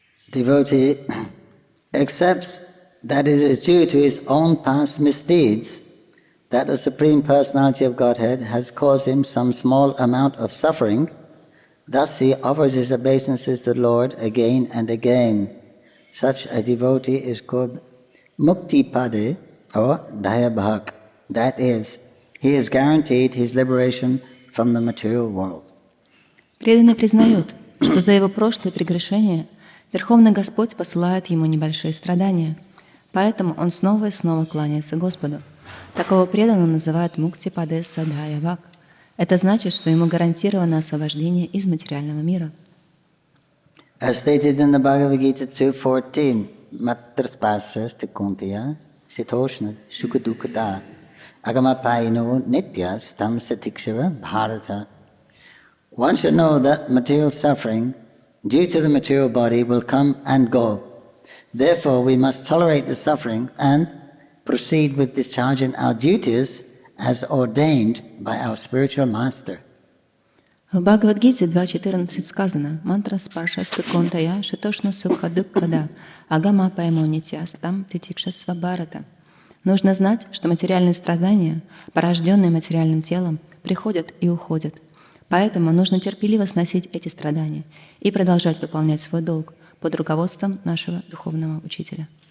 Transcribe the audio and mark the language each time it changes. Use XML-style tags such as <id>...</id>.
<en>Devotee accepts that it is due to his own past misdeeds that the Supreme Personality of Godhead has caused him some small amount of suffering. Thus he offers his obeisances to the Lord again and again. Such a devotee is called Mukti Pade or Dayabhak. That is, he is guaranteed his liberation from the material world.</en> <ru>Преданный признает, что за его прошлые прегрешения Верховный Господь посылает ему небольшие страдания, поэтому он снова и снова кланяется Господу. Такого преданного называют Мукти Паде Садая Вак. Это значит, что ему гарантировано освобождение из материального мира.</ru> <en>As stated in the Bhagavad Gita 2:14,</en> <sa>Matraspasas Tikuntiya Sitoshna Shukadukata Agamapaino Nityas Tam Satikshava Bharata.</sa> <en>One should know that material suffering due to the material body will come and go. Therefore, we must tolerate the suffering and proceed with discharging our duties as ordained by our spiritual master.</en> <ru>В Бхагавад-гите 2.14 сказано</ru> <sa>«Мантра спаршасту контая шитошна сукха дукхада агама паймо нитьястам титикшасва бхарата».</sa> <ru>Нужно знать, что материальные страдания, порожденные материальным телом, приходят и уходят. Поэтому нужно терпеливо сносить эти страдания и продолжать выполнять свой долг под руководством нашего духовного учителя.</ru>